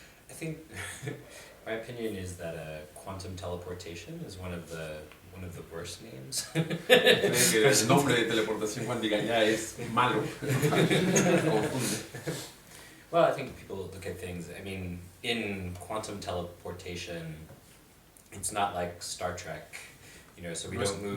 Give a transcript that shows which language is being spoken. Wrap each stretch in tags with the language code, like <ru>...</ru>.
<en>I think my opinion is that quantum teleportation is one of the worst names.</en> <es>Creen que el nombre de teleportación cuántica ya es malo. Confunde.</es> <en>Well, I think people look at things, I mean, in quantum teleportation, it's not like Star Trek, you know, so we don't move...</en>